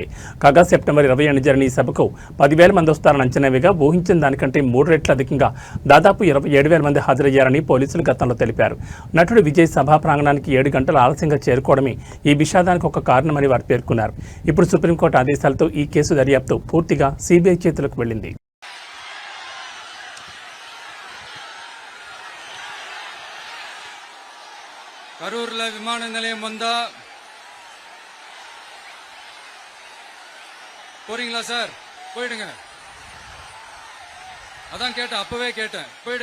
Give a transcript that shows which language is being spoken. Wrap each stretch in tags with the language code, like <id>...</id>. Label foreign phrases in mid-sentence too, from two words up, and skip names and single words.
<te>కాగా సెప్టెంబర్ 20 జరిగిన ఈ సభకు 10,000 మంది వస్తారని అంచనా వేయగా ఊహించిన దానికంటే 3 రెట్ల అధికంగా దాదాపు 27,000 మంది హాజరయ్యారని పోలీసులు గతంలో తెలిపారు. నటుడు విజయ్ సభా ప్రాంగణానికి 7 గంటలు ఆలస్యంగా చేరుకోవడమే ఈ విషాదానికి ఒక కారణమని వారు పేర్కొన్నారు. ఇప్పుడు సుప్రీంకోర్టు ఆదేశాలతో ఈ కేసు దర్యాప్తు పూర్తిగా సిబిఐ చేతులకు వెళ్లింది.</te> <ta>கரூர்ல விமான நிலையம் வந்தா போறீங்களா சார்? போயிடுங்க. அதான் கேட்டேன், அப்பவே கேட்டேன், போயிடுங்க.</ta>